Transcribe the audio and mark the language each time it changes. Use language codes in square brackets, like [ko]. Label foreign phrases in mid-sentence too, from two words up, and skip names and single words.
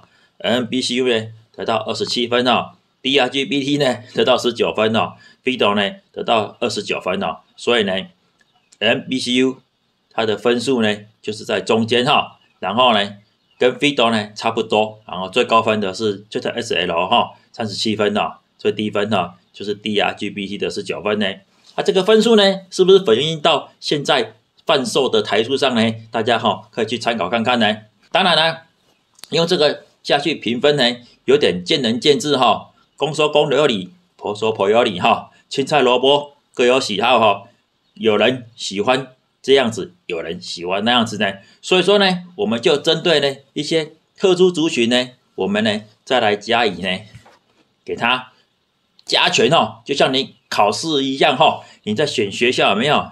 [zh] NNBCU 呢得到27分DRGBT 呢得到19分Fido 呢得到29分所以呢 NNBCU 它的分數呢就是在中間然後呢跟 Fido 呢差不多，然後最高分的是ZSL 37分最低分就是 DRGBT 的19分呢這個分數呢是不是反映到現在販售的台數上呢？大家可以去參考看看呢。當然呢用這個下去評分呢有點見仁見智公說公有理，婆說婆有理青菜蘿蔔各有喜好有人喜歡這樣子，有人喜歡那樣子呢，所以說呢我們就針對呢一些特殊族群呢我們呢再來加以呢給他加權就像你考試一樣你在選學校有沒有？